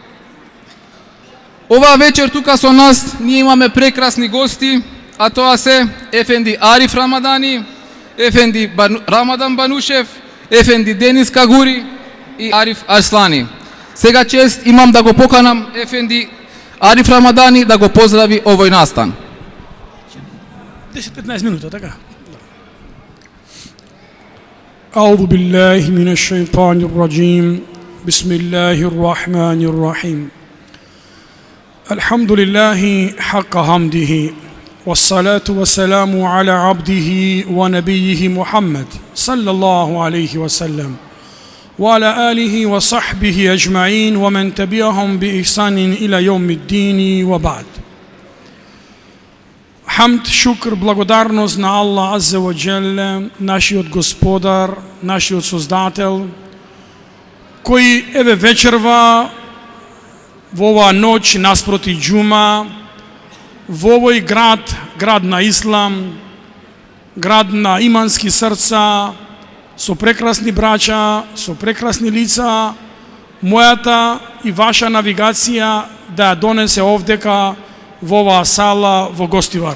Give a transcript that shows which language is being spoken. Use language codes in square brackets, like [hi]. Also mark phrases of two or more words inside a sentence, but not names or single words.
[mk] Оваа вечер тука со нас ние имаме прекрасни гости, а тоа се Ефенди Ариф Рамадани, Ефенди Рамадан Банушев, Ефенди Денис Кагури и Ариф Арслани. Сега чест имам да го поканам Ефенди Ариф Рамадани да го поздрави овој настан. 10-15 минути, така? [ar] أعوذ بالله من الشيطان الرجيم بسم الله الرحمن الرحيم الحمد لله حق حمده والصلاة والسلام على عبده ونبيه محمد صلى الله عليه وسلم وعلى آله وصحبه أجمعين ومن تبعهم بإحسان إلى يوم الدين وبعد. [mk] Хамд, шукр, благодарност на Аллах [ar] عز وجل, [mk] нашиот Господар, нашиот Создател, кој еве вечерва во оваа ноќ наспроти џума, во овој град на Ислам, град на имански срца, со прекрасни браќа, со прекрасни лица, мојата и ваша навигација да ја донесе овдека во оваа сала во Гостивар.